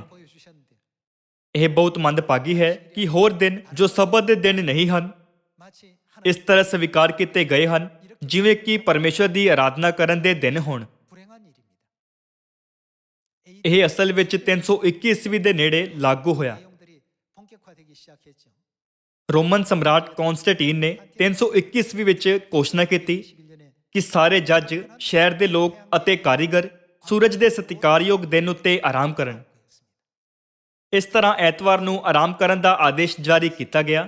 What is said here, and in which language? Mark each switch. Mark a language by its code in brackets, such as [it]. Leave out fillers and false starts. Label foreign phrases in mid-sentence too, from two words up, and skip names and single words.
[ko] 보여주셨는데 [pa] ਇਹ ਬਹੁਤ ਮੰਦਭਾਗੀ ਹੈ ਕਿ ਹੋਰ ਦਿਨ ਜੋ ਸਬਤ ਦੇ ਦਿਨ ਨਹੀਂ ਹਨ [ko] 마치 [pa] ਇਸ ਤਰ੍ਹਾਂ ਸਵੀਕਾਰ ਕੀਤੇ ਗਏ ਹਨ ਜਿਵੇਂ ਕਿ ਪਰਮੇਸ਼ਰ ਦੀ ਆਰਾਧਨਾ ਕਰਨ ਦੇ ਦਿਨ ਹੋਣ। [ko] 불행한 일입니다. [pa] ਇਹ ਅਸਲ ਵਿੱਚ 321 ਈਸਵੀ ਦੇ ਨੇੜੇ ਲਾਗੂ ਹੋਇਆ। [ko] 내용들이 본격화되기 시작했죠. [pa] ਰੋਮਨ ਸਮਰਾਟ ਕੌਂਸਟੈਂਟੀਨ ਨੇ 321 ਈਸਵੀ ਵਿੱਚ ਘੋਸ਼ਣਾ ਕੀਤੀ [ko] 21년에 [pa] ਕਿ ਸਾਰੇ ਜੱਜ, ਸ਼ਹਿਰ ਦੇ ਲੋਕ ਅਤੇ ਕਾਰੀਗਰ ਸੂਰਜ ਦੇ ਸਤਿਕਾਰਯੋਗ ਦਿਨ ਉੱਤੇ ਆਰਾਮ ਕਰਨ। ਇਸ ਤਰ੍ਹਾਂ ਐਤਵਾਰ ਨੂੰ ਆਰਾਮ ਕਰਨ ਦਾ ਆਦੇਸ਼ ਜਾਰੀ ਕੀਤਾ ਗਿਆ।